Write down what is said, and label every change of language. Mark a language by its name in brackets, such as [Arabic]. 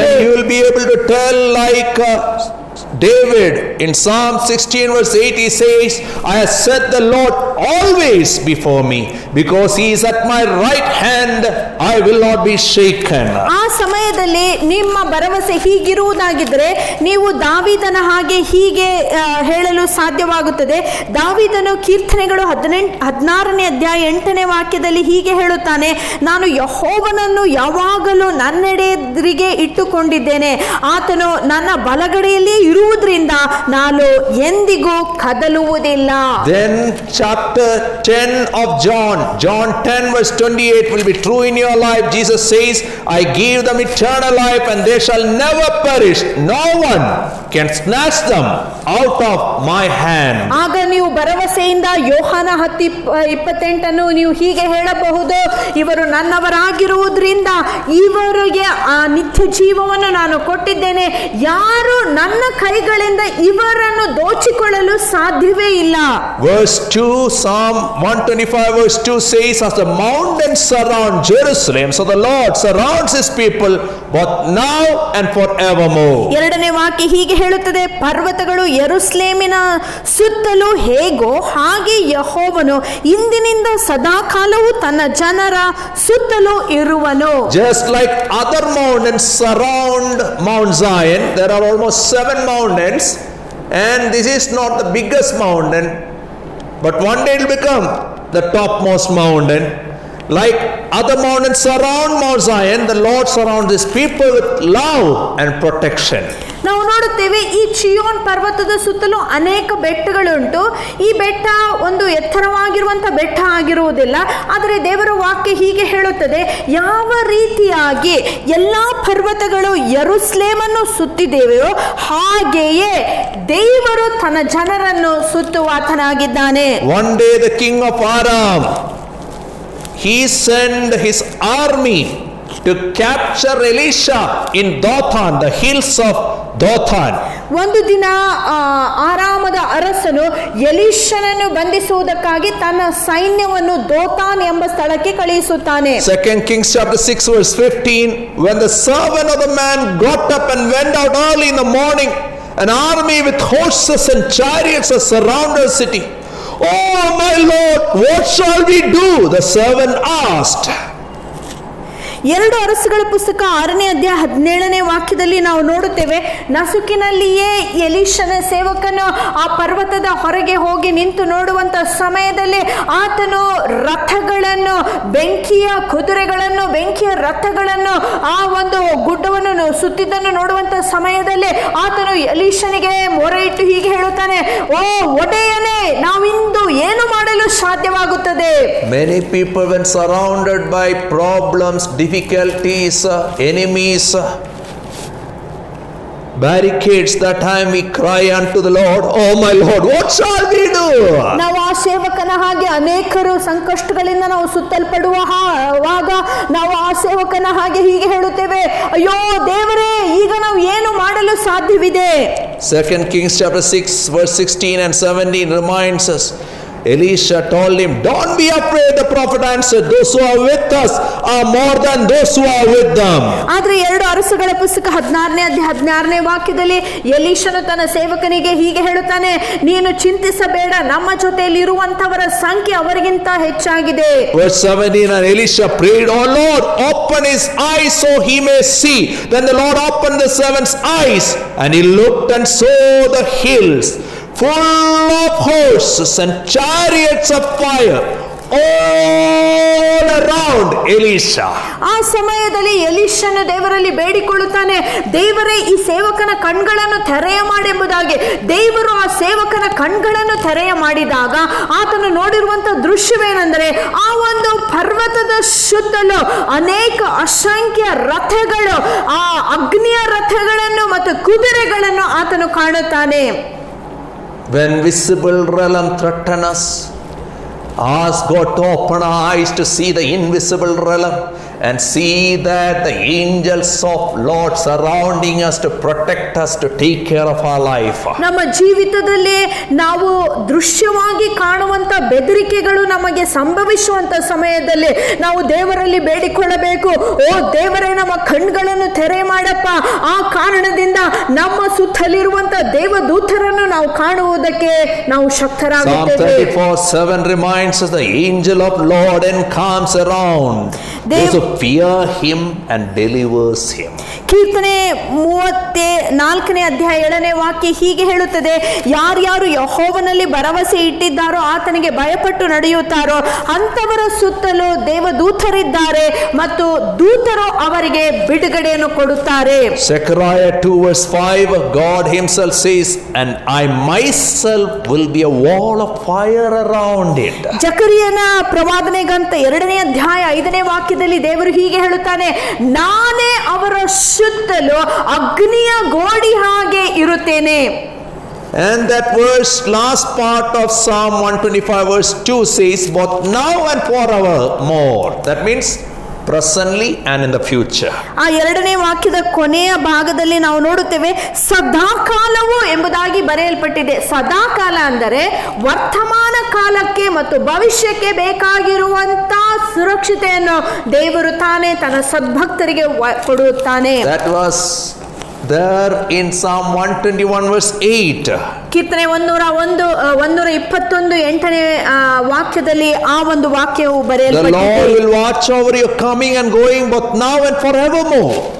[English] Then you will be able to tell like David in Psalm 16 verse 8, he says, I have set the Lord always before me, because he is at my right hand, I will not be shaken. [Kannada] ಆ ಸಮಯದಲ್ಲಿ ನಿಮ್ಮ ಭರವಸೆ ಹೀಗಿರುವುದಾಗಿದ್ದರೆ ನೀವು ದಾವೀದನ ಹಾಗೆ ಹೀಗೆ ಹೇಳಲು ಸಾಧ್ಯವಾಗುತ್ತದೆ. ದಾವೀದನು ಕೀರ್ತನೆಗಳು 16ನೇ ಅಧ್ಯಾಯ 8ನೇ ವಾಕ್ಯದಲ್ಲಿ ಹೀಗೆ ಹೇಳುತ್ತಾನೆ, ನಾನು ಯೆಹೋವನನ್ನು ಯಾವಾಗಲೂ ನನ್ನೆಡೆಗೆ ಇಟ್ಟುಕೊಂಡಿದ್ದೇನೆ, ಆತನು ನನ್ನ ಬಲಗಡೆಯಲ್ಲಿ ಇರುವುದರಿಂದ ನಾನು ಎಂದಿಗೂ ಕದಲುವುದಿಲ್ಲ. [English] Then chapter 10 of John 10 verse 28 will be true in your life. Jesus says, I give them eternal life, and they shall never perish. No one can snatch them out of my hand. [Kannada] ಆಗ ನೀವು ಭರವಸೆಯಿಂದ ಯೋಹಾನ 10:28 ನೀವು ಹೀಗೆ ಹೇಳಬಹುದು, ಇವರು ನನ್ನವರಾಗಿರುವುದರಿಂದ ಇವರಿಗೆ ಆ ನಿತ್ಯ ಜೀವವನ್ನು ನಾನು ಕೊಟ್ಟಿದ್ದೇನೆ, ಯಾರು ನನ್ನ ಕೈಗಳಿಂದ ಇವರನ್ನು ದೋಚಿಕೊಳ್ಳಲು ಸಾಧ್ಯವೇ ಇಲ್ಲ. [English] Verse 2, Psalm 125 verse 2 says, as the mountains surround Jerusalem, so the Lord surrounds his people both now and forevermore. [Kannada] ಎರಡನೇ ವಾಕ್ಯ ಹೀಗೆ ಹೇಳುತ್ತದೆ, ಪರ್ವತಗಳು ಯೆರೂಸಲೇಮಿನ ಸುತ್ತಲೂ ಹೇಗೋ ಹಾಗೆ ಯೆಹೋವನು ಇಂದಿನಿಂದ ಸದಾಕಾಲವೂ ತನ್ನ ಜನರ ಸುತ್ತಲೂ ಇರುವನು. [English] Just like other mountains surround Mount Zion, there are almost 7 mountains, and this is not the biggest mountain, but one day it will become the topmost mountain. Like other mountains surround Mount Zion, the Lord surrounds his people with love and protection. [Kannada] ನಾವು ನೋಡುತ್ತೇವೆ ಈ ಚಿಯೋನ್ ಪರ್ವತದ ಸುತ್ತಲೂ ಅನೇಕ ಬೆಟ್ಟಗಳುಂಟು. ಈ ಬೆಟ್ಟ ಒಂದು ಎತ್ತರವಾಗಿರುವಂಥ ಬೆಟ್ಟ ಆಗಿರುವುದಿಲ್ಲ, ಆದರೆ ದೇವರ ವಾಕ್ಯ ಹೀಗೆ ಹೇಳುತ್ತದೆ, ಯಾವ ರೀತಿಯಾಗಿ ಎಲ್ಲ ಪರ್ವತಗಳು ಯೆರೂಸಲೇಮನ್ನು ಸುತ್ತಿದ್ದೇವೆಯೋ ಹಾಗೆಯೇ ದೇವರು ತನ್ನ ಜನರನ್ನು ಸುತ್ತುವಾತನಾಗಿದ್ದಾನೆ. [English] One day the king of Aram, he sent his army to capture Elisha in Dothan, the hills of Dothan. [Kannada] ಒಂದು ದಿನ ಆರಾಮದ ಅರಸನು ಎಲೀಷನನ್ನು ಬಂಧಿಸುವುದಕ್ಕಾಗಿ ತನ್ನ ಸೈನ್ಯವನ್ನು ದೋತಾನ್ ಎಂಬ ಸ್ಥಳಕ್ಕೆ ಕಳುಹಿಸುತ್ತಾನೆ. [English] 2 Kings chapter 6 verse 15, when the servant of the man got up and went out early in the morning, an army with horses and chariots has surrounded the city. Oh my Lord, what shall we do? The servant asked. [Kannada] 2 ಅರಸುಗಳ ಪುಸ್ತಕ 6ನೇ ಅಧ್ಯಾಯ 17ನೇ ವಾಕ್ಯದಲ್ಲಿ ನಾವು ನೋಡುತ್ತೇವೆ, ನಸುಕಿನಲ್ಲಿಯೇ ಎಲೀಷನ ಸೇವಕನು ಆ ಪರ್ವತದ ಹೊರಗೆ ಹೋಗಿ ನಿಂತು ನೋಡುವಂತ ಸಮಯದಲ್ಲಿ ಆತನು ರಥಗಳನ್ನು, ಬೆಂಕಿಯ ಕುದುರೆಗಳನ್ನು, ಬೆಂಕಿಯ ರಥಗಳನ್ನು, ಆ ಒಂದು ಗುಡ್ಡವನ್ನು ಸುತ್ತಿದ್ದನ್ನು ನೋಡುವಂತ ಸಮಯದಲ್ಲಿ ಆತನು ಎಲೀಷನಿಗೆ ಮೊರೆ ಇಟ್ಟು ಹೀಗೆ ಹೇಳುತ್ತಾನೆ, ಓ ಒಡೆಯನೇ, ನಾವಿಂದು ಏನು ಮಾಡಲು ಸಾಧ್ಯವಾಗುತ್ತದೆ? [English] Many people, when surrounded by problems, difficulties, enemies, barricades, that time we cry unto the Lord, oh my Lord, what shall we do? [Kannada] ನಾವು ಆ ಸೇವಕನ ಹಾಗೆ ಅನೇಕರು ಸಂಕಷ್ಟಗಳಿಂದ ನಾವು ಸುತ್ತಲ್ಪಡುವಾಗ ನಾವು ಆ ಸೇವಕನ ಹಾಗೆ ಹೀಗೆ ಹೇಳುತ್ತೇವೆ, ಅಯ್ಯೋ ದೇವರೇ, ಈಗ ನಾವು ಏನು ಮಾಡಲು ಸಾಧ್ಯವಿದೆ? [English] 2 Kings chapter 6 verse 16 and 17 reminds us, Elisha told him, don't be afraid. The prophet answered, those who are with us are more than those who are with them. [Kannada] ಆದ್ರೆ 2 ಅರಸುಗಳ ಪುಸ್ತಕ 16ನೇ ಅಧ್ಯಾಯ 16ನೇ ವಾಕ್ಯದಲ್ಲಿ ಎಲೀಷನು ತನ್ನ ಸೇವಕನಿಗೆ ಹೀಗೆ ಹೇಳುತ್ತಾನೆ, ನೀನು ಚಿಂತಿಸಬೇಡ, ನಮ್ಮ ಜೊತೆಯಲ್ಲಿ ಇರುವಂತವರ ಸಂಖ್ಯೆ ಅವರಿಗಿಂತ ಹೆಚ್ಚಾಗಿದೆ. [English] Verse 17, and Elisha prayed, oh Lord, open his eyes so he may see. Then the Lord opened the servant's eyes, and he looked and saw the hills full of horses and chariots of fire all around Elisha. [Kannada] ಆ ಸಮಯದಲ್ಲಿ ಎಲೀಷನು ದೇವರಲ್ಲಿ ಬೇಡಿಕೊಳ್ಳುತ್ತಾನೆ, ದೇವರೇ ಈ ಸೇವಕನ ಕಣ್ಗಳನ್ನು ತೆರೆಯ ಮಾಡೆಂಬುದಾಗಿ. ದೇವರು ಆ ಸೇವಕನ ಕಣ್ಗಳನ್ನು ತೆರೆಯ ಮಾಡಿದಾಗ ಆತನು ನೋಡಿರುವಂತ ದೃಶ್ಯವೇನೆಂದರೆ, ಆ ಒಂದು ಪರ್ವತದ ಸುತ್ತಲೂ ಅನೇಕ ಅಸಂಖ್ಯ ರಥಗಳು, ಆ ಅಗ್ನಿಯ ರಥಗಳನ್ನು ಮತ್ತು ಕುದುರೆಗಳನ್ನು ಆತನು ಕಾಣುತ್ತಾನೆ. [English] When visible realm threatens us, ask God to open our eyes to see the invisible realm and see that the angels of Lord surrounding us to protect us, to take care of our life. [Kannada] ನಮ್ಮ ಜೀವಿತದಲ್ಲಿ ನಾವು ದೃಶ್ಯವಾಗಿ ಕಾಣುವಂತ ಬೆದರಿಕೆಗಳು ನಮಗೆ ಸಂಭವಿಸುವಂತ ಸಮಯದಲ್ಲಿ ನಾವು ದೇವರಲ್ಲಿ ಬೇಡಿಕೊಳ್ಳಬೇಕು, ಓ ದೇವರೇ, ನಮ್ಮ ಕಣ್ಗಳನ್ನು ತೆರೆ ಮಾಡಪ್ಪ. ಆ ಕಾರಣದಿಂದ ನಮ್ಮ ಸುತ್ತಲಿರುವಂತ ದೇವದೂತರನ್ನು ನಾವು ಕಾಣುವುದಕ್ಕೆ ನಾವು ಶಕ್ತರಾಗುತ್ತೇವೆ. [English] Psalm 34:7 reminds us, the angel of Lord encamps around those who fear him and delivers him. [Kannada] ಕೀರ್ತನೆ 34ನೇ ಅಧ್ಯಾಯ 7ನೇ ವಾಕ್ಯ ಹೀಗೆ ಹೇಳುತ್ತದೆ, ಯಾರ್ಯಾರು ಯೆಹೋವನಲ್ಲಿ ಭರವಸೆ ಇಟ್ಟಿದ್ದಾರೋ, ಆತನಿಗೆ ಭಯಪಟ್ಟು ನಡೆಯುತ್ತಾರೋ ಅಂತವರ ಸುತ್ತಲೂ ದೇವದೂತರಿದ್ದಾರೆ ಮತ್ತು ದೂತರು ಅವರಿಗೆ ಬಿಡುಗಡೆಯನ್ನು ಕೊಡುತ್ತಾರೆ. [English] Zechariah 2:5, God himself says, and I myself will be a wall of fire around it. [Kannada] ಜಕರಿಯನ ಪ್ರವಾದನೆ ಗ್ರಂಥ 2ನೇ ಅಧ್ಯಾಯ 5ನೇ ವಾಕ್ಯದಲ್ಲಿ ದೇವರು ಹೀಗೆ ಹೇಳುತ್ತಾನೆ, ನಾನೇ ಅವರ ಸುತ್ತಲೂ ಅಗ್ನಿಯ ಗೋಡಿ ಹಾಗೆ ಇರುತ್ತೇನೆ. [English] And that verse, last part of Psalm 125 verse 2 says, both now and forevermore. That means presently and in the future. [Kannada] ಆ 2ನೇ ವಾಕ್ಯದ ಕೊನೆಯ ಭಾಗದಲ್ಲಿ ನಾವು ನೋಡುತ್ತೇವೆ, ಸದಾಕಾಲವು ಎಂಬುದಾಗಿ ಬರೆಯಲ್ಪಟ್ಟಿದೆ. ಸದಾಕಾಲ ಅಂದರೆ ವರ್ತಮಾನ ಕಾಲಕ್ಕೆ ಮತ್ತು ಭವಿಷ್ಯಕ್ಕೆ ಬೇಕಾಗಿರುವಂತ ಸುರಕ್ಷತೆಯನ್ನು ದೇವರು ತಾನೇ ತನ್ನ ಸದ್ಭಕ್ತರಿಗೆ ಕೊಡುತ್ತಾನೆ. [English] That was there in Psalm 121 verse 8. [Kannada] ಕೀರ್ತನೆ 121 8ನೇ ವಾಕ್ಯದಲ್ಲಿ ಆ ಒಂದು ವಾಕ್ಯವು [English] The Lord [Kannada] ಬರೆಯಲ್ಪಟ್ಟಿದೆ. [English] will watch over your coming and going, both now and forevermore.